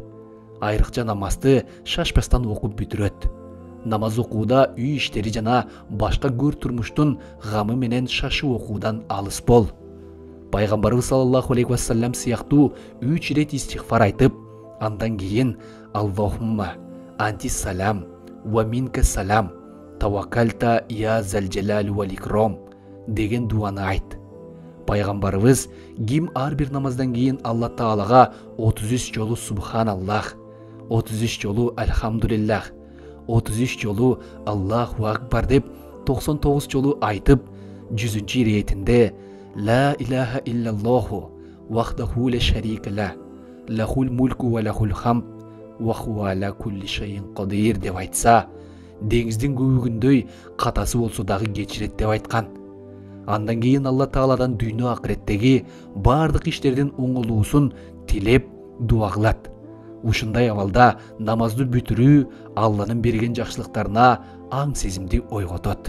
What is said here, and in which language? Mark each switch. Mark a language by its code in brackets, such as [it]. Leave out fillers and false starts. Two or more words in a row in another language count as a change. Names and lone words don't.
[ky] Айрыкча намазды шашпастан окуп бүтүрөт. Намаз окууда үй иштери жана башка көр турмуштун гамы менен шашып окуудан алыс бол. Пайгамбарыбыз [ar] صلى الله عليه وسلم [ky] сыяктуу 3 ирет истигфар айтып, андан кийин [ar] اللهم أنت السلام ومنك السلام تباركت يا ذا الجلال والإكرام [ky] деген дуаны айт. Пайгамбарыбыз ким ар бир намаздан кийин Алла Таалага 33 жолу Субханаллах, 33 жолу Альхамдулиллах, 33 жолу Аллаху Акбар деп 99 жолу айтып, 100-чү иретинде [ar] لا إله إلا الله وحده لا شريك له له الملك وله الحمد وهو على كل شيء قدير [ky] деп айтса, деңиздин көбүгүндөй катасы болсо дагы кечирет деп айткан. Андан кийин Алла Тааладан дүйнө акыреттеги бардык иштердин оңолуусун тилеп дуа кылат. Ушундай абалда намазды бүтүрүү Алланын берген жакшылыктарына аң сезимди ойготот.